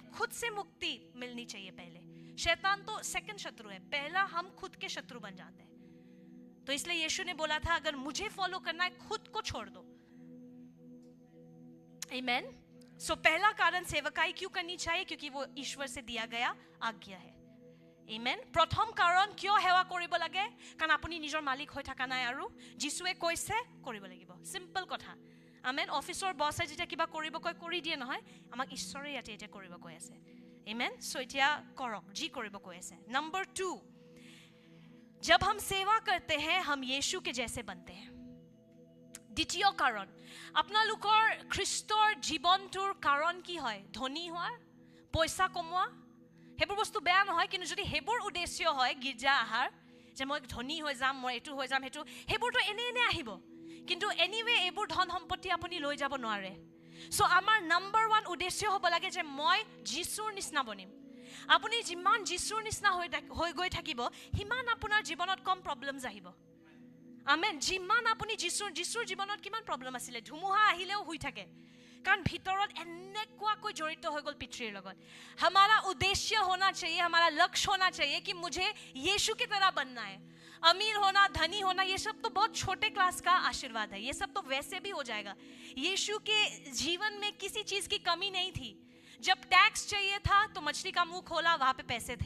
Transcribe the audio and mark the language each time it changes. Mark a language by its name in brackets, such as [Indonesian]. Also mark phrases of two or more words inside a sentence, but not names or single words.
[Hindi] खुद से मुक्ति मिलनी चाहिए पहले। शैतान तो सेकंड शत्रु है, पहला हम खुद के शत्रु बन जाते हैं। तो इसलिए यीशु ने बोला था अगर मुझे फॉलो करना है खुद को छोड़ दो। आमीन। सो पहला कारण सेवकाई क्यों करनी चाहिए, क्योंकि वो ईश्वर से दिया गया आज्ञा है। आमीन। प्रथम कारण क्यों सेवा [Assamese] কৰিব লাগে, কাৰণ আপুনি নিজৰ মালিক হৈ থকা নাই আৰু যিশুৱে কৈছে কৰিব লাগিব। সিম্পল কথা। আমেন। অফিচৰ বছে যেতিয়া কিবা কৰিব কয় কৰি দিয়ে নহয়, আমাক ঈশ্বৰে ইয়াতে এতিয়া কৰিব কৈ আছে। আমেন। সো এতিয়া কৰক যি কৰিব কৈ আছে। [Hindi] नंबर 2, जब हम सेवा करते हैं हम यीशु के जैसे बनते हैं। [Assamese] দ্বিতীয় কাৰণ, আপোনালোকৰ খ্ৰীষ্টৰ জীৱনটোৰ কাৰণ কি হয়? ধনী হোৱা, পইচা কমোৱা। সেইবোৰ বস্তু বেয়া নহয়, কিন্তু যদি সেইবোৰ উদ্দেশ্য হয় গীৰ্জা আহাৰ, যে মই ধনী হৈ যাম, মই এইটো হৈ যাম, সেইবোৰতো এনে আহিব। কিন্তু এনিৱে এইবোৰ ধন সম্পত্তি আপুনি লৈ যাব নোৱাৰে। সো আমাৰ নাম্বাৰ 1 উদ্দেশ্য হ'ব লাগে যে মই যীশুৰ নিচিনা বনিম। আপুনি যিমান যীশুৰ নিচিনা হৈ গৈ থাকিব, সিমান আপোনাৰ জীৱনত কম প্ৰব্লেমছ আহিব। আমেন। যিমান আপুনি যীশুৰ জীৱনত কিমান প্ৰব্লেম আছিলে, ধুমুহা আহিলেও হৈ থাকে, কাৰণ ভিতৰত এনেকুৱাকৈ জড়িত হৈ গ'ল পিতৃৰ লগত। [Hindi] हमारा उद्देश्य होना चाहिए, हमारा लक्ष्य होना चाहिए कि मुझे यीशु की तरह बनना है। अमीर होना, धनी होना, ये सब तो बहुत छोटे क्लास का आशीर्वाद है, ये सब तो वैसे भी हो जाएगा। यीशु के जीवन में किसी चीज की कमी नहीं थी। जब टैक्स चाहिए था तो मछली का मुंह खोला, वहां पे पैसे थे।